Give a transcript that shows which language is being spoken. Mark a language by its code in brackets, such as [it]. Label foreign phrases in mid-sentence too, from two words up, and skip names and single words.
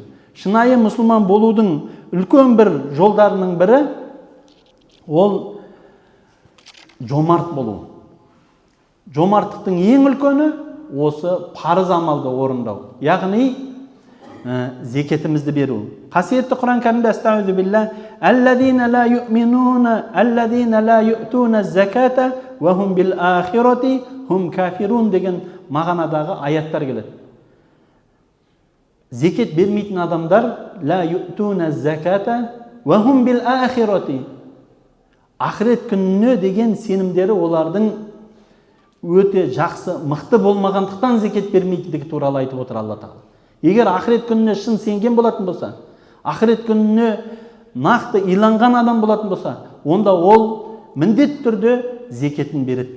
[kk] Шынайы мұсылман болудың үлкен бір жолдарының бірі ол жомарт болу. Жомарттықтың ең үлкені осы парыз амалды орындау. Яғни зекетімізді беру. Қасиетті Құран кәрімде [ar] أستغفر الله الذين لا يؤمنون الذين لا يؤتون الزكاة وهم بالآخرة هم كافرون» [kk] деген мағынадағы аяттар келеді. Зекет бермейтін адамдар [ar] لا يؤتون الزكاة وهم بالآخرة, [kk] ақырет күніне деген сенімдері олардың өте жақсы, мықты болмағандықтан зекет бермейтіндігі туралы айтып отыр Алла тағала. Егер ақырет күніне шын сенген болатын болса, ақырет күніне нақты иланған адам болатын болса, онда ол міндетті түрде зекетін береді.